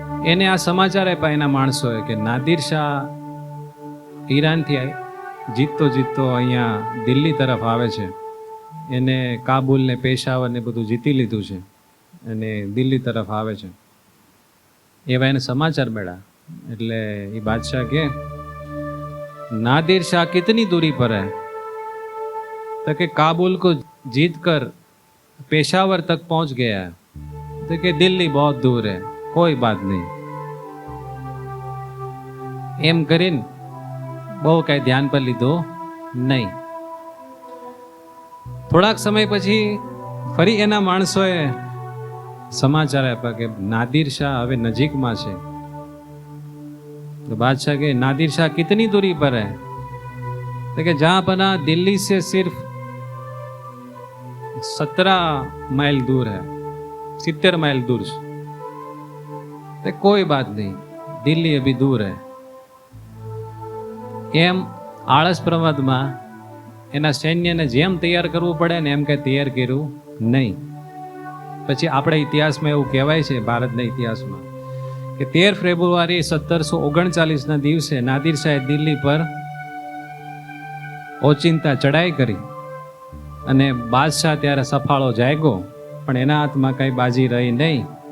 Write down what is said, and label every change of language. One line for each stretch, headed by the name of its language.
Gujarati: એને આ સમાચાર આપ્યા એના માણસોએ કે નાદિર શાહ ઈરાનથી જીતતો જીતતો અહીંયા દિલ્હી તરફ આવે છે. એને કાબુલ ને પેશાવર ને બધું જીતી લીધું છે અને દિલ્હી તરફ આવે છે. એવા એને સમાચાર મળ્યા. એટલે એ બાદશાહ કે
Hindi: नादिर शाह कितनी दूरी पर है? तो कि काबुल को जीत कर पेशावर तक पहुंच गया है. तो कि दिल्ली बहुत दूर है, कोई बात नहीं.
Gujarati: एम करीन બહુ કઈ ધ્યાન પર લીધો નહીં. થોડાક સમય પછી ફરી એના માણસોએ સમાચાર આપ્યા કે નાદિર શાહ હવે નજીકમાં છે.
Hindi: तो बादशाह के नादिर शाह कितनी दूरी पर है? तो कि जहां पना दिल्ली से सिर्फ 17 माइल दूर है, 70 माइल दूर. तो कोई बात नहीं, दिल्ली अभी दूर है.
Gujarati: એમ આળસ પ્રમાદમાં એના સૈન્યને જેમ તૈયાર કરવું પડે ને એમ કંઈ તૈયાર કર્યું નહીં. પછી આપણા ઇતિહાસમાં એવું કહેવાય છે, ભારતના ઇતિહાસમાં, કે 13 ફેબ્રુઆરી 1739ના દિવસે નાદિર શાહે દિલ્હી પર ઓચિંતા ચડાઈ કરી અને બાદશાહ ત્યારે સફાળો જાગ્યો, પણ એના હાથમાં કંઈ બાજી રહી નહીં.